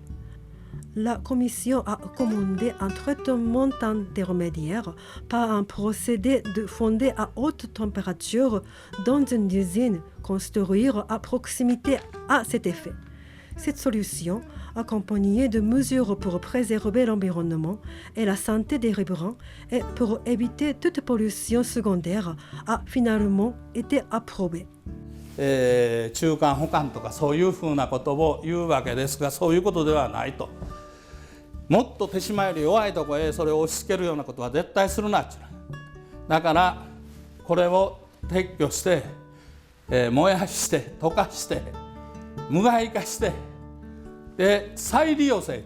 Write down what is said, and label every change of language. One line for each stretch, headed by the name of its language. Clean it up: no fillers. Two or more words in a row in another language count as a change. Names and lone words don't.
French: La Commission a commandé un traitement intermédiaire par un procédé fondé à haute température dans une usine construite à proximité à cet effet. Cette solution, accompagnée de mesures pour préserver l'environnement et la santé des riverains et pour éviter toute pollution secondaire, a finalement été approuvée.
Japanese: 中間保管とかそういうふうなことを言うわけですが、そういうことではないと。もっと手島より弱いところへそれを押し付けるようなことは絶対するなっていう。だからこれを撤去して、燃やして溶かして無害化してで再利用せと。